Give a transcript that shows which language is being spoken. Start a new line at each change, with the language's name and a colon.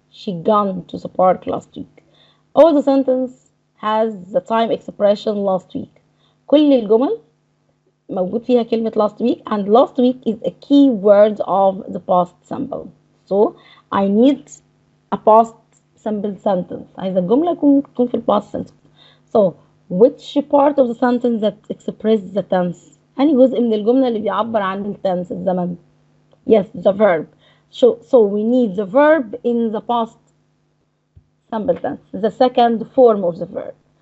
English: She gone to the park last week. All the sentence has the time expression last week.
Arabic: كل الجمل موجود فيها كلمة
English: last week, and last week is a key word of the past simple. So I need a past simple sentence.
Arabic: عايزة الجملة تكون في past sentence.
English: So which part of the sentence that expresses the tense؟
Arabic: أنهي جزء من الجملة اللي بيعبر عن التنس الزمن؟
English: Yes, the verb. So we need the verb in the past simple tense, the second form of the verb.